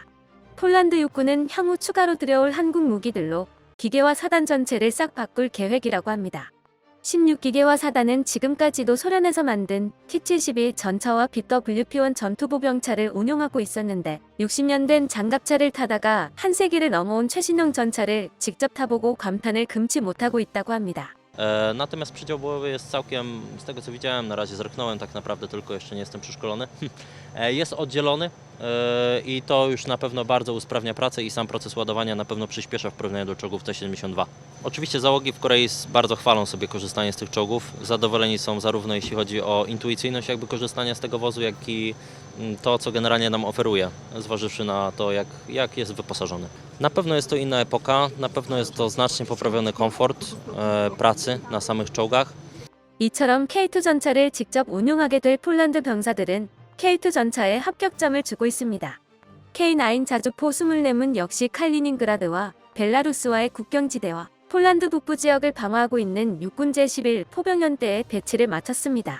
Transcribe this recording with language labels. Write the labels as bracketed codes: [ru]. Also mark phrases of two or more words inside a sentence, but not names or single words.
[ko] 폴란드 육군은 향후 추가로 들여올 한국 무기들로 기계화 사단 전체를 싹 바꿀 계획이라고 합니다. 16기계화 사단은 지금까지도 소련에서 만든 T-72 전차와 BWP-1 전투보병차를 운용하고 있었는데 60년 된 장갑차를 타다가 한 세기를 넘어온 최신형 전차를 직접 타보고 감탄을 금치 못하고 있다고 합니다. [pl] Natomiast przydział bojowy jest całkiem, z tego co widziałem, na razie zerknąłem tak naprawdę tylko, jeszcze nie jestem przeszkolony, jest oddzielony i to już na pewno bardzo usprawnia pracę i sam proces ładowania na pewno przyspiesza w porównaniu do czołgów T-72. Oczywiście załogi w Korei bardzo chwalą sobie korzystanie z tych czołgów, zadowoleni są zarówno jeśli chodzi o intuicyjność jakby korzystania z tego wozu, jak i to, co generalnie nam oferuje, zważywszy na to, jak jest wyposażony. Na pewno jest to inna epoka, na pewno jest to znacznie poprawiony komfort pracy na samych czołgach. [ko] 이처럼 K2 전차를 직접 운용하게 될 폴란드 병사들은 K2 전차에 합격점을 주고 있습니다. K9 자주포 24문 역시 칼리닝그라드와 벨라루스와의 국경지대와 폴란드 북부 지역을 방어하고 있는 육군 제11 포병연대에 배치를 마쳤습니다.